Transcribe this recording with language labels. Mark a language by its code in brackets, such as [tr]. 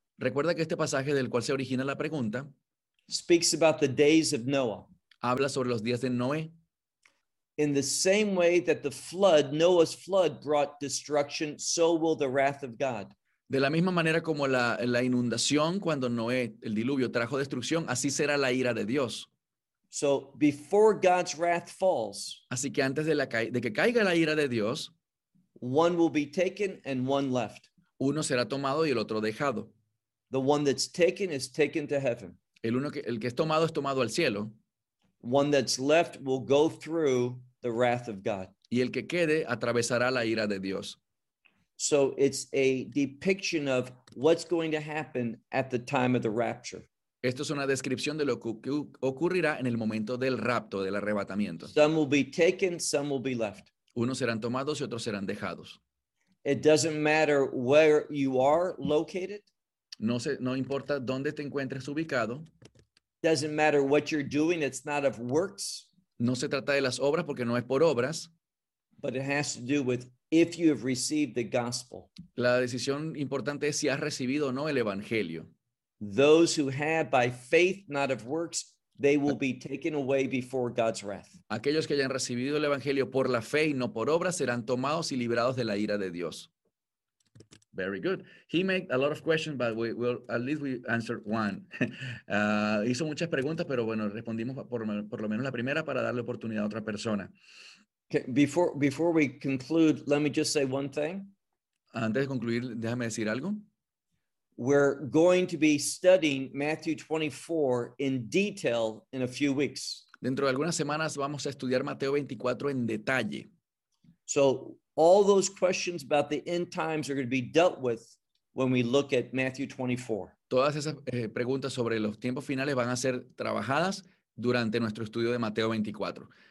[es] recuerda que este pasaje del cual se origina la pregunta, [en] speaks about the days of Noah. [es] Habla sobre los días de Noé. [en] In the same way that the flood, Noah's flood, brought destruction, so will the wrath of God. [es] De la misma manera como la inundación cuando Noé, el diluvio, trajo destrucción, así será la ira de Dios. [en] So before God's wrath falls, [es] así que antes de que caiga la ira de Dios, [en] one will be taken and one left. [es] Uno será tomado y el otro dejado. [en] The one that's taken is taken to heaven. [es] El que es tomado al cielo. [en] One that's left will go through the wrath of God. [es] Y el que quede atravesará la ira de Dios. [en] So it's a depiction of what's going to happen at the time of the rapture. [es] Esto es una descripción de lo que ocurrirá en el momento del rapto, del arrebatamiento. [en] Some will be taken, some will be left. [es] Unos serán tomados y otros serán dejados. [en] It doesn't matter where you are located. [es] No importa dónde te encuentres ubicado. [en] Doesn't matter what you're doing, it's not of works. [es] No se trata de las obras porque no es por obras. [en] But it has to do with if you have received the gospel. [es] La decisión importante es si has recibido o no el evangelio. [en] Those who have by faith, not of works, they will be taken away before God's wrath. [es] Aquellos que hayan recibido el evangelio por la fe y no por obras serán tomados y librados de la ira de Dios. [en] Very good. He made a lot of questions, but we answered one. [es] Hizo muchas preguntas, pero bueno, respondimos por lo menos la primera para darle oportunidad a otra persona. [en] Okay, before we conclude, let me just say one thing. [es] Antes de concluir, déjame decir algo. [en] We're going to be studying Matthew 24 in detail in a few weeks. [es] Dentro de algunas semanas vamos a estudiar Mateo 24 en detalle. [en] So all those questions about the end times are going to be dealt with when we look at Matthew 24. [es] Todas esas preguntas sobre los tiempos finales van a ser trabajadas durante nuestro estudio de Mateo 24.